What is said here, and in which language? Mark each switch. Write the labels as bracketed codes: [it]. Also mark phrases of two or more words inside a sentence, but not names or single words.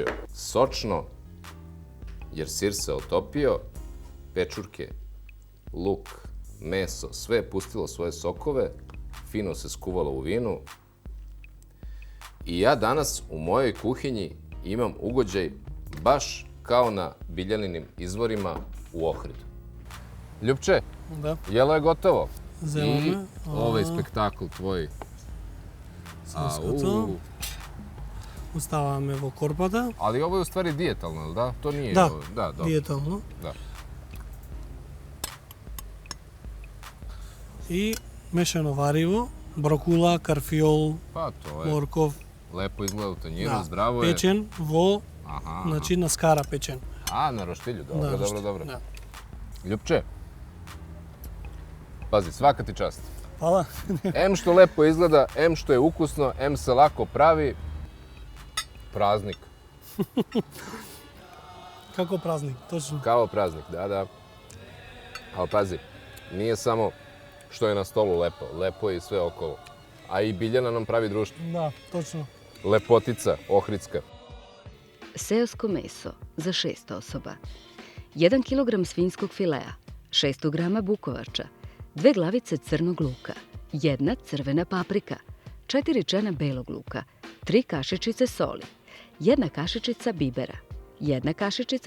[sr] Sočno, jer sir se otopio, pečurke, luk, meso, sve je pustilo svoje sokove, fino se skuvalo u vinu. I ja danas u mojoj kuhinji imam ugođaj baš kao na Biljaninim izvorima u Ohridu. Ljupče, Da. jelo je gotovo. [mk] Вземаме. [sr] I ovaj spektakl tvoj. [mk] Соското. Оставаме во корпата. [sr] Ali ovo je u stvari dijetalno, jel da? To nije... Da, Da, dobro. [mk] диетално. [sr] Da. [mk] И мешано вариво, брокула, карфиол, [sr] Pa to je [mk] морков, [sr] lepo izgleda u tanjiru, zdravo je. [mk] печен во, Aha, значи на скара печен. [sr] a na roštilju, dobro, dobro, dobro. [mk] Да. [sr] Ljupče, pazi, svaka ti čast. Hvala. Em što lepo izgleda, em što je ukusno, em se lako pravi. Praznik, [mk] Како празник, точно. [sr] kao praznik, da. Ali pazi, nije samo što je na stolu lepo, lepo je i sve okolo. A i Biljana nam pravi društvo. [mk] Да, точно. [sr] Lepotica, ohridska. Seosko meso za 6 osoba, 1 kg svinjskog filea, 600 g bukovača, 2 glavice crnog luka, 1 crvena paprika, 4 čena belog luka, 3 kašičice soli, 1 kašičica bibera, 1 kašičica